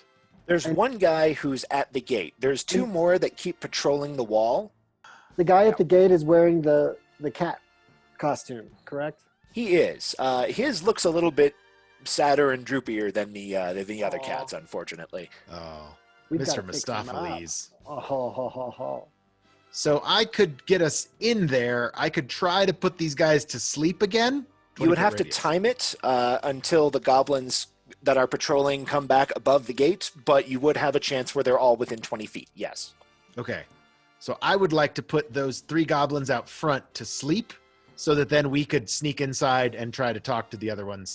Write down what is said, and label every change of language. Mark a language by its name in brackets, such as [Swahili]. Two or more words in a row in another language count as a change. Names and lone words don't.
[English] There's one guy who's at the gate. There's 2 more that keep patrolling the wall. The guy at the gate is wearing the cat costume, correct? He is. His looks a little bit sadder and droopier than the other Aw. cats, unfortunately. Oh, We've Mr. gotta fix him up. Mistopheles. Oh, ho, ho, ho, ho. So I could get us in there. I could try to put these guys to sleep again. You would 20-foot have to radius. time it until the goblins that are patrolling come back above the gate, but you would have a chance where they're all within 20 feet, yes. Okay. So I would like to put those 3 goblins out front to sleep so that then we could sneak inside and try to talk to the other ones.